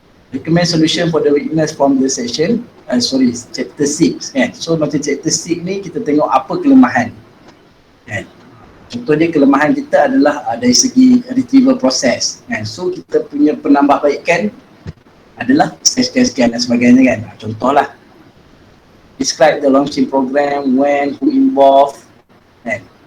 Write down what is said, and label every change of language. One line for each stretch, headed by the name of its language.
English: Recommend solution for the weakness from the section, chapter 6 kan.
Malay: So macam chapter 6 ni kita tengok apa kelemahan kan. Contoh dia, kelemahan kita adalah dari segi retrieval process kan. So kita punya penambahbaikan adalah sekian-sekian dan sebagainya kan. Contohlah,
English: describe the launching program, when, who involved kan.